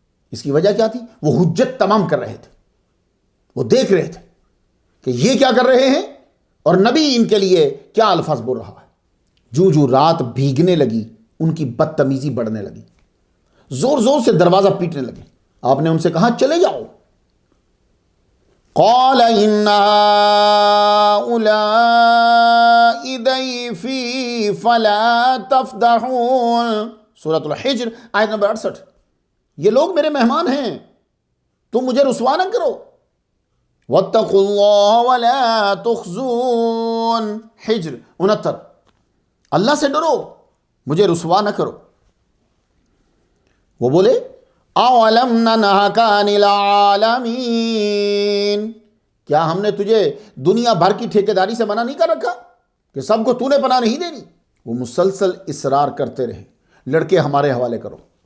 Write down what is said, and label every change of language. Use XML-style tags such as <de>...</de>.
<ur>اس کی وجہ کیا تھی؟ وہ حجت تمام کر رہے تھے. وہ دیکھ رہے تھے کہ یہ کیا کر رہے ہیں اور نبی ان کے لیے کیا الفاظ بول رہا ہے. جو جو رات بھیگنے لگی ان کی بدتمیزی بڑھنے لگی، زور زور سے دروازہ پیٹنے لگے. آپ نے ان سے کہا چلے جاؤ.</ur> <ar>قال ان هؤلاء ضيفي فلا تفضحون،</ar> <ur>سورۃ الحجر آیت نمبر 68. یہ لوگ میرے مہمان ہیں، تم مجھے رسوا نہ کرو.</ur> <ar>واتقوا اللہ ولا تخزون، حجر 69.</ar> <ur>اللہ سے ڈرو، مجھے رسوا نہ کرو. وہ بولے</ur> <ar>اولم ننہک عن العالمین،</ar> <ur>کیا ہم نے تجھے دنیا بھر کی ٹھیکیداری سے منع نہیں کر رکھا کہ سب کو تو نے پناہ نہیں دینی؟ وہ مسلسل اصرار کرتے رہے، لڑکے ہمارے حوالے کرو.</ur>